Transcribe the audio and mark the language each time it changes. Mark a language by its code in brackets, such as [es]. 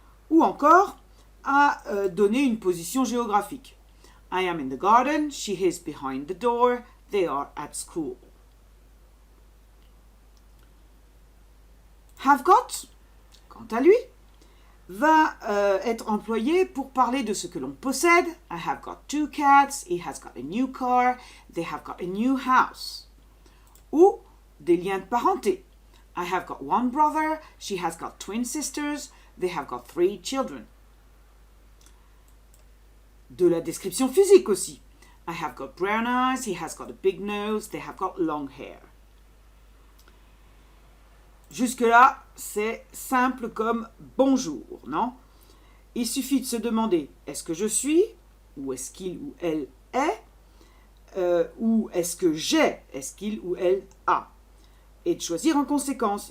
[fr] Ou encore, à donner une position géographique. [en] I am in the garden. She is behind the door. They are at school. [fr] Have got, quant à lui, va être employé pour parler de ce que l'on possède. [en] I have got 2 cats, he has got a new car, they have got a new house. [fr] Ou des liens de parenté. [en] I have got 1 brother, she has got twin sisters, they have got 3 children. [fr] De la description physique aussi. [en] I have got brown eyes, he has got a big nose, they have got long hair. [fr] Jusque-là, c'est simple comme bonjour, non? Il suffit de se demander, est-ce que je suis? Ou est-ce qu'il ou elle est? Ou est-ce que j'ai? Est-ce qu'il ou elle a? Et de choisir en conséquence.